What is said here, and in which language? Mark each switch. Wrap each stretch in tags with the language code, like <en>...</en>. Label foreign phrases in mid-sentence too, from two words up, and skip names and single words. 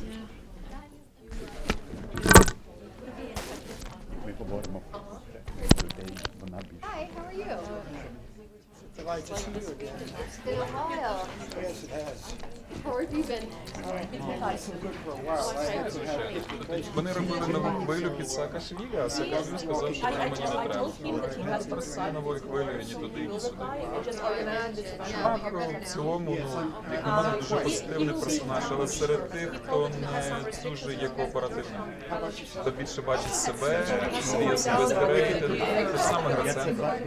<en>Hi, how are you? Delighted to see you again. It's been a while. Yes, it has. How have you been? So good for a while. I had to have people</en> <uk>Вони робили нову хвилю під Саакашвілі, а Саакашвілі сказав, що мені не треба. Зараз нової хвилі, ні туди, ні сюди. Чувак в цілому, як на мене, дуже позитивний персонаж, але серед тих, хто не дуже є кооперативним. Хто більше бачить себе, свій особистий рейтинг, те ж саме Гриценко.</uk>